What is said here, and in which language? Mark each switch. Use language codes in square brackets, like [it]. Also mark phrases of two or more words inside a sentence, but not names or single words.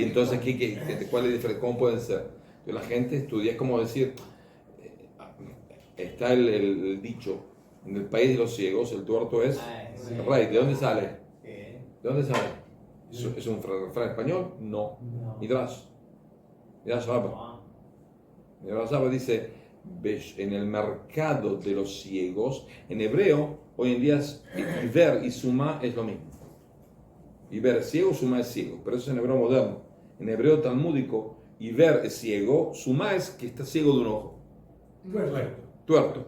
[es] entonces, ¿cuál es la diferencia? ¿Cómo pueden ser? Entonces, la gente estudia, es como decir, está el dicho, en el país de los ciegos, el tuerto es Sí. rey. ¿De dónde sale? ¿Qué? ¿De dónde sale? ¿Es un refrán español? No. No. Midrash. Midrash Rabbah. Ah. Midrash Rabbah dice, en el mercado de los ciegos, en hebreo, hoy en día, ver y suma es lo mismo. Y ver es ciego, suma es ciego, pero eso es en hebreo moderno. En hebreo talmúdico, y ver es ciego, suma es que está ciego de un ojo, tuerto.